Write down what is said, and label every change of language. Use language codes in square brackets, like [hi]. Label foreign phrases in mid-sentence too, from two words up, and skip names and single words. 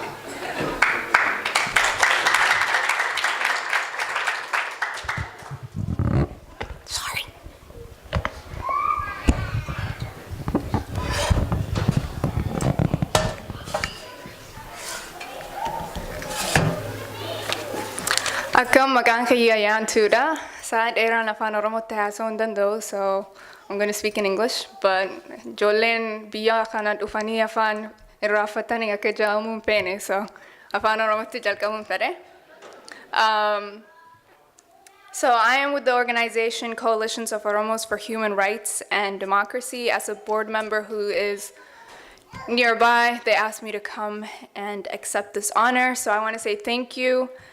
[en] Sorry. [om] Akkam maqaan kiyya Yaantuudha. Sa'a dheeraan afaan Oromootti haasa'uu hin danda'u, [en] so I'm going to speak in English, but [om] ijoolleen biyya kana dhufanii afaan irraanfatanii akka ja'amuu hin feene, so afaan Oromootti jalqabuun fedhe. [en] So I am with the organization Coalitions of Oromos for Human Rights and Democracy. As a board member who is nearby, they asked me to come and accept this honor, so I want to say thank you.